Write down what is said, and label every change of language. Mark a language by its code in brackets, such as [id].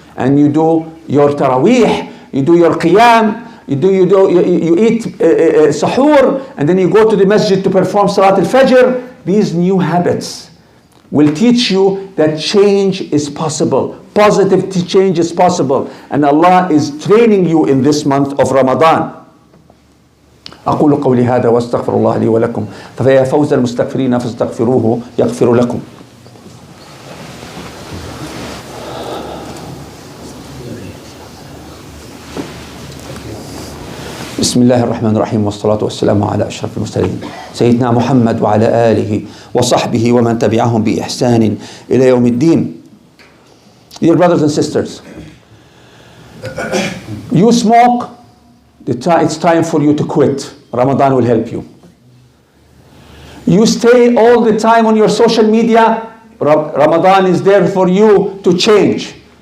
[en] And you do your taraweeh, you do your qiyam, you eat sahur, and then you go to the masjid to perform Salat al-Fajr. These new habits will teach you that change is possible. Positive change is possible. And Allah is training you in this month of Ramadan. [ar] أقول قولي هذا واستغفر الله لي ولكم فيا فوز المستغفرين فاستغفروه يغفر لكم. بسم الله الرحمن الرحيم والصلاة والسلام على أشرف المرسلين سيدنا محمد وعلى آله وصحبه ومن تبعهم بإحسان إلى يوم الدين. [en] Dear brothers and sisters, you smoke, it's time for you to quit. Ramadan will help you. You stay all the time on your social media, Ramadan is there for you to change.